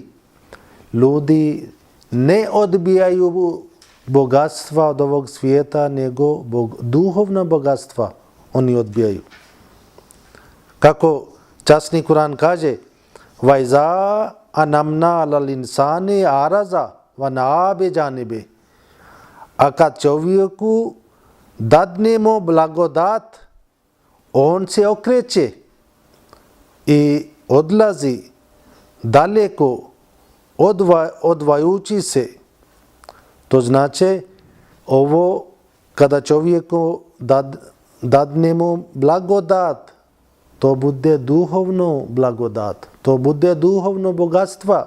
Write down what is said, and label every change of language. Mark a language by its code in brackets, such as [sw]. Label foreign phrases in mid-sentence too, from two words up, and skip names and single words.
[bs] Ljudi ne odbijaju bogatstva od ovog svijeta, nego duhovna bogatstva oni odbijaju. Kako časni Kur'an kaže, [ar] وإذا أنعمنا على الإنسان أعرض ونأى بجانبه. [bs] A kad čovjeku dadnemo blagodat, on se okreće i odlazi daleko odvajući se. To znači ovo kada čovjeku dadnemo blagodat, to bude duhovno blagodat, to bude duhovno bogatstva.